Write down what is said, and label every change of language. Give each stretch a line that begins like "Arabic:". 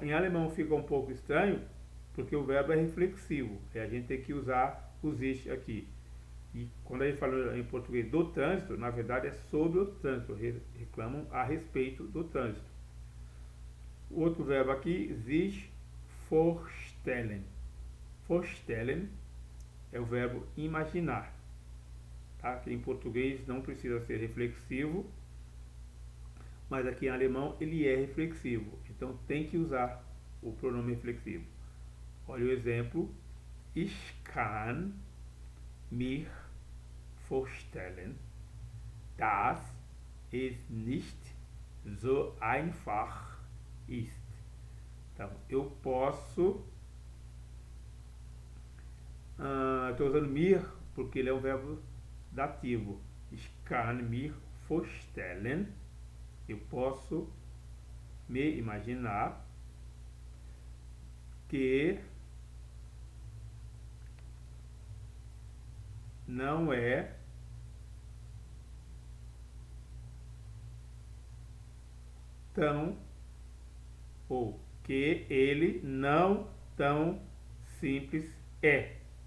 Portuguese: Em alemão fica um pouco estranho, porque o verbo é reflexivo, e a gente tem que usar o sich aqui. E quando a gente fala em português do trânsito, na verdade é sobre o trânsito, reclamam a respeito do trânsito. O outro verbo aqui, sich vorstellen. Vorstellen é o verbo imaginar, tá? Que em português não precisa ser reflexivo, mas aqui em alemão ele é reflexivo, então tem que usar o pronome reflexivo. Olha o exemplo:
German: Ich kann mir vorstellen, dass es nicht so einfach ist.
Portuguese: Então, eu posso, estou usando mir porque ele é um verbo dativo.
German: Ich kann mir vorstellen,
Portuguese: eu posso me imaginar que não é tão, ou que ele não tão simples é.